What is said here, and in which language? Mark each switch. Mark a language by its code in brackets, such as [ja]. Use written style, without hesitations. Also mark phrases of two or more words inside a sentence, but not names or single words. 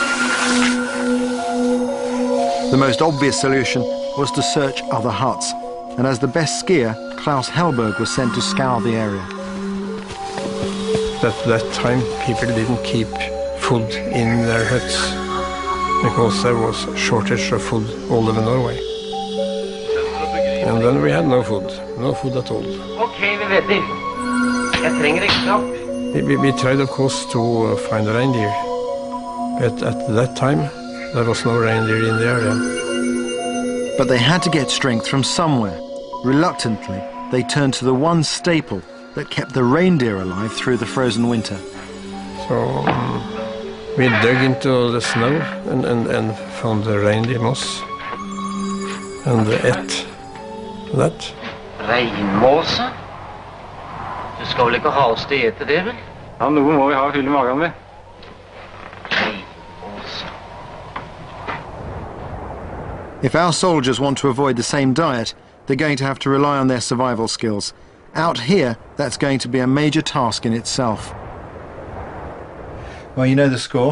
[en] The most obvious solution was to search other huts, and as the best skier, Klaus Hellberg was sent to scour the area. At that time, people didn't keep food in their huts because there was a shortage of food all over Norway. And then we had no food at all. [no] Okay, vi venter. Jeg trenger ekstra. [en] We tried, of course, to find a reindeer, but at that time, there was no reindeer in the area. But they had to get strength from somewhere. Reluctantly, they turned to the one staple that kept the reindeer alive through the frozen winter. So we dug into the snow and found the reindeer moss and ate that. [no] Reinmåse? Du skal vel ikke ha oss til ete det, vel? Ja, noe må vi ha fyll i magen med. [en] If our soldiers want to avoid the same diet, they're going to have to rely on their survival skills. Out here, that's going to be a major task in itself. Well, you know the score.